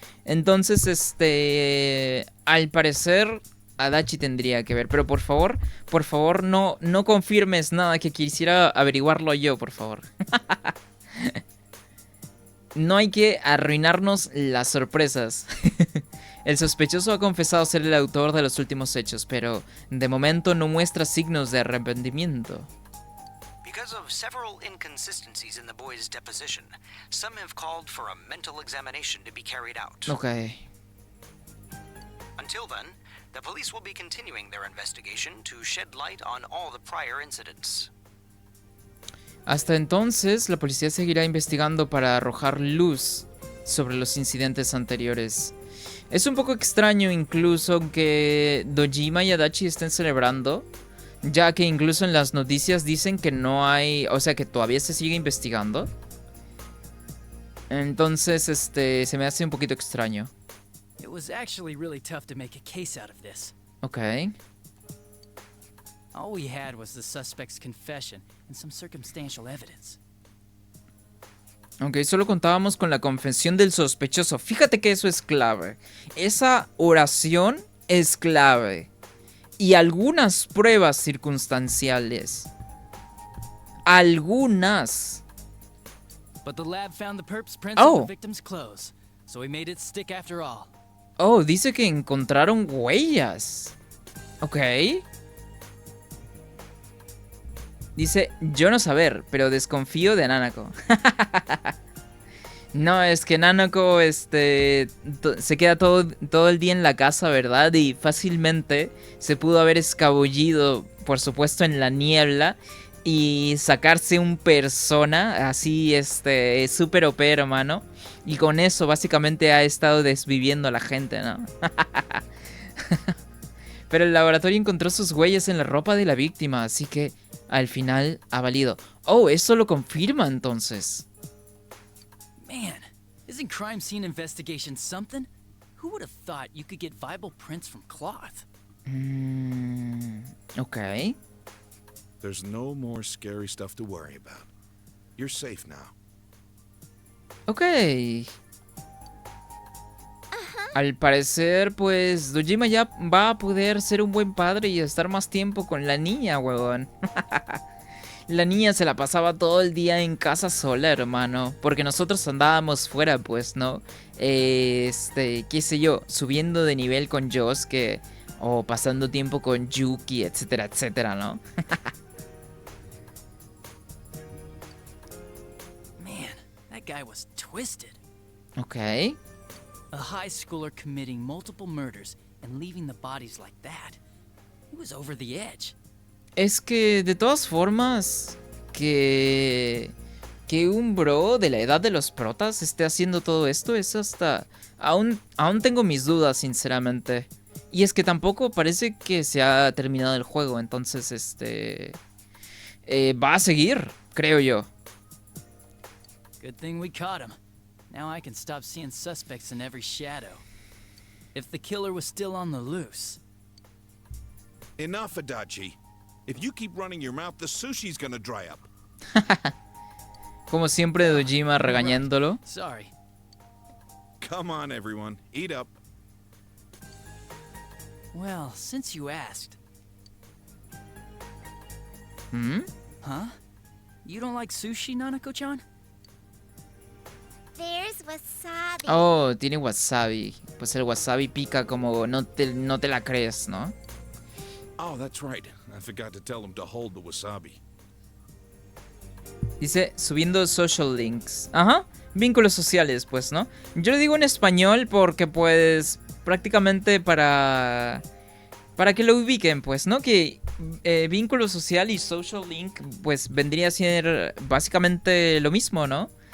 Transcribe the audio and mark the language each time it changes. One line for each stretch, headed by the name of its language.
Spanish: Entonces, al parecer Adachi tendría que ver, pero por favor, no confirmes nada, que quisiera averiguarlo yo, por favor. No hay que arruinarnos las sorpresas. El sospechoso ha confesado ser el autor de los últimos hechos, pero de momento no muestra signos de arrepentimiento.
English: Because of several inconsistencies in the boy's deposition, some have called for a mental examination to be carried out. Okay. Until then, the police will be continuing their investigation to shed light on all the prior incidents.
Spanish: Hasta entonces, la policía seguirá investigando para arrojar luz sobre los incidentes anteriores. Es un poco extraño incluso que Dojima y Adachi estén celebrando, ya que incluso en las noticias dicen que no hay, o sea, que todavía se sigue investigando. Entonces, se me hace un poquito extraño.
English: It was actually really tough to make a case out of this. Okay. All we had was the suspect's confession and some circumstantial evidence.
Spanish: Ok, solo contábamos con la confesión del sospechoso. Fíjate que eso es clave. Esa oración es clave. Y algunas pruebas circunstanciales. Algunas.
English: But the lab found the perp's prints Oh. on the victim's clothes, so we made it stick after all.
Spanish: Oh, dice que encontraron huellas. Ok. Dice, yo no saber, pero desconfío de Nanako. No, es que Nanako se queda todo el día en la casa, ¿verdad? Y fácilmente se pudo haber escabullido, por supuesto, en la niebla y sacarse un persona así, súper OP, hermano. Y con eso básicamente ha estado desviviendo a la gente, ¿no? Pero el laboratorio encontró sus huellas en la ropa de la víctima, así que al final ha valido. Oh, eso lo confirma entonces.
English: Man, isn't crime scene investigation something? Who would have thought you could get viable prints from cloth? Ok. There's no more scary stuff to worry about. You're safe now. Ok.
Spanish: Al parecer, pues, Dojima ya va a poder ser un buen padre y estar más tiempo con la niña, huevón. La niña se la pasaba todo el día en casa sola, hermano. Porque nosotros andábamos fuera, pues, ¿no? Qué sé yo, subiendo de nivel con Yosuke. O pasando tiempo con Yuki, etcétera, etcétera, ¿no?
English: Man, that guy was twisted. Ok. A high schooler committing multiple murders and leaving the bodies like that. He was over the edge.
Spanish: Es que, de todas formas, que un bro de la edad de los protas esté haciendo todo esto es hasta... Aún tengo mis dudas, sinceramente. Y es que tampoco parece que se ha terminado el juego, entonces, va a seguir, creo yo.
English: Good thing we caught him. Now I can stop seeing suspects in every shadow. If the killer was still on the loose. Enough, Adachi. If you keep running your mouth, the sushi's gonna dry up.
Spanish: Como siempre, Dojima regañándolo.
English: Sorry. Come on, everyone. Eat up. Well, since you asked. Huh? You don't like sushi, Nanako-chan? There's wasabi.
Spanish: Oh, tiene wasabi. Pues el wasabi pica como no te la crees, ¿no?
English: Oh, that's right. I forgot to tell him to hold the wasabi.
Spanish: Dice, subiendo social links. Ajá, vínculos sociales, pues, ¿no? Yo lo digo en español porque, pues, prácticamente para que lo ubiquen, pues, ¿no? Que vínculo social y social link, pues, vendría a ser básicamente lo mismo, ¿no?